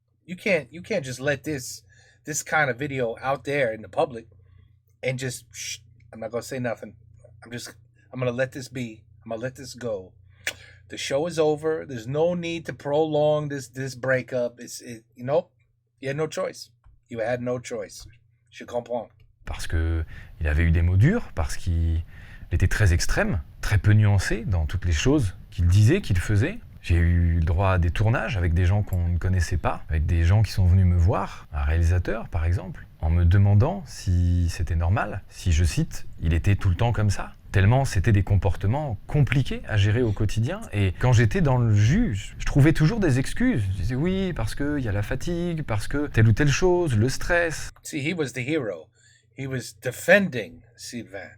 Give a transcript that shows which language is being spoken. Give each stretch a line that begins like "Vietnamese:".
English: You can't just let this kind of video out there in the public and just I'm not gonna say nothing. I'm gonna let this be. I'm gonna let this go. The show is over. There's no need to prolong this breakup. You had no choice. You had no choice.
French: Je comprends. Parce que il avait eu des mots durs, parce qu'il était très extrême, très peu nuancé dans toutes les choses qu'il disait, qu'il faisait. J'ai eu le droit à des tournages avec des gens qu'on ne connaissait pas, avec des gens qui sont venus me voir, un réalisateur par exemple, en me demandant si c'était normal, si, je cite, il était tout le temps comme ça. Tellement c'était des comportements compliqués à gérer au quotidien. Et quand j'étais dans le jus, je trouvais toujours des excuses. Je disais oui, parce qu'il y a la fatigue, parce que telle ou telle chose, le stress.
English: See, he was the hero. He was defending Sylvain.